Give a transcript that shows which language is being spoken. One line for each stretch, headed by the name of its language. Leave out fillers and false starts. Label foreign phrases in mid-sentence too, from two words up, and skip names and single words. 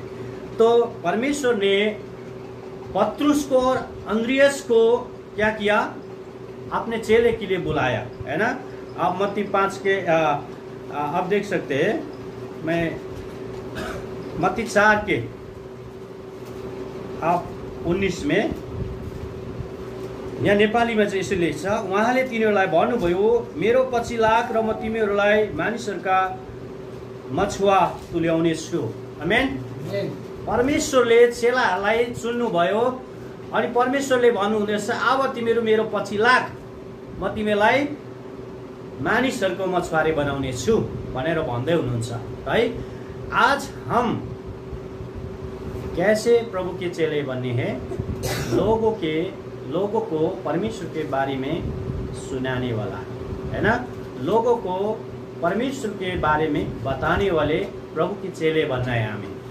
Hindi: तो परमेश्वर ने पत्रुस को और अंद्रियास को क्या किया? अपने चेले के लिए बुलाया है ना। आप मत्ती 5 के आप देख सकते हैं, मैं मत्ती 4 के आप 19 में
Nepali: यहाँ नेपालीमा चाहिँ यसो लेख्छ, उहाँले तिनीहरूलाई भन्नुभयो मेरो पछि लाग र म तिमीहरूलाई मानिसहरूका मछुवा तुल्याउने छु। आमेन। परमेश्वरले चेलाहरूलाई चुन्नुभयो अनि परमेश्वरले भन्नुहुँदैछ अब तिमीहरू मेरो पछि लाग, म तिमीलाई मानिसहरूको मछुवारे बनाउने छु भनेर भन्दै हुनुहुन्छ है।
Hindi: आज हम कैसे प्रभु के चेले बनने हैं? लोगों को परमेश्वर के बारे में सुनाने वाला है ना, लोगों को परमेश्वर के बारे में बताने वाले प्रभु के चेले बनना है हमें।